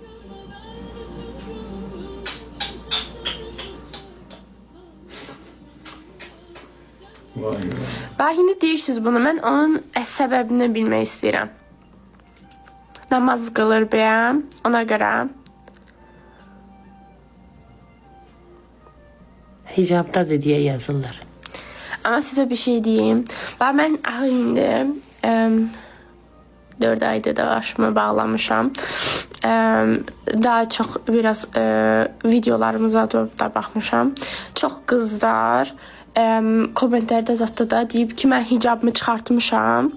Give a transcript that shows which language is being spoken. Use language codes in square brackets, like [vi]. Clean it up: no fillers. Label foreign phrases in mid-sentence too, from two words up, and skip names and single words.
[az] Bax, indi deyirsiniz bunu. Mən onun səbəbini bilmək istəyirəm. Namaz qılır bəyəm, ona görə. Hicabdadır deyə yazırlar. [tr] Ama size bir şey diyeyim. [az] Bax, mən indi 4 ayda da başımı bağlamışam. [tr] Daha çok biraz videolarımıza da baxmışam. [az] Çox qızlar komentlərdə zətdə da deyib ki, mən hicabımı çıxartmışam.